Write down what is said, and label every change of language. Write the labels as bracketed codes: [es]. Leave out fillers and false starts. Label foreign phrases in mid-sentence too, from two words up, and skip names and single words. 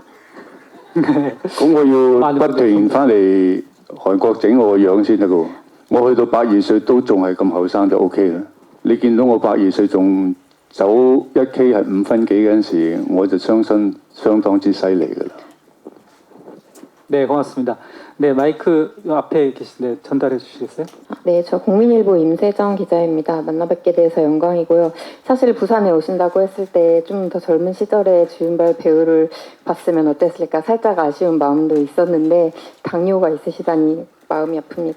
[yue] 咁我要不斷翻嚟韓國整我個樣先得㗎喎。我去到82歲都仲係咁後生就 OK 啦。你見到我82歲仲走1K 係5分幾嗰陣時，我就相信相當之犀利㗎啦。 [ko] 네, 고맙습니다. 네, 마이크 앞에 계신데 전달해 주시겠어요? 네, 저 국민일보 임세정 기자입니다. 만나 뵙게 돼서 영광이고요. 사실 부산에 오신다고 했을 때 좀 더 젊은 시절에 주윤발 배우를 봤으면 어땠을까 살짝 아쉬운 마음도 있었는데 당뇨가 있으시다니 마음이 아픕니다.